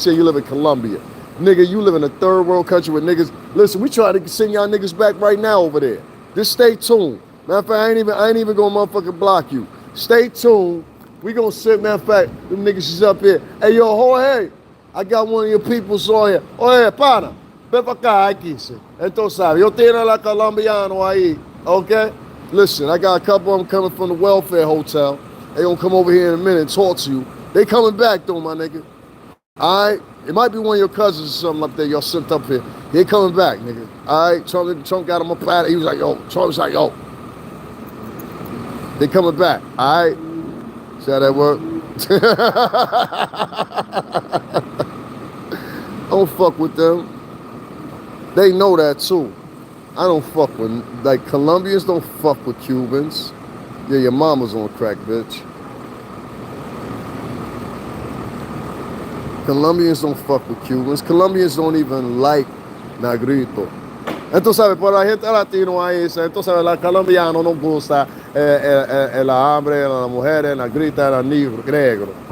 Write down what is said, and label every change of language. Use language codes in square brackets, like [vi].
[en] Say you live in Colombia. Nigga, you live in a third world country with niggas. Listen, we try to send y'all niggas back right now over there. Just stay tuned. Matter of fact, I ain't even gonna motherfucking block you. Stay tuned. We gonna sit, matter of fact, them niggas is up here. Hey, yo, Jorge, I got one of your peoples on here. Oh, yeah, pana. [es] Ven para acá, aquí. Entonces, sabe, yo tengo la colombiano ahí, okay? [en] Listen, I got a couple of them coming from the welfare hotel. They gonna come over here in a minute and talk to you. They coming back though, my nigga. All right? It might be one of your cousins or something up there y'all sent up here. They coming back, nigga. All right? Trump got him a platter. He was like, yo. Trump was like, yo. They coming back, all right? See how that work? Don't fuck with them. They know that too. I don't fuck with, like, Colombians don't fuck with Cubans. Yeah, your mama's on crack, bitch. Colombians don't fuck with Cubans. Colombians don't even like negrito. [es] Entonces, ¿sabes? Por la gente latino ahí, entonces, ¿sabes? La colombiano no gusta el hambre, la mujer, la negrita, el negro.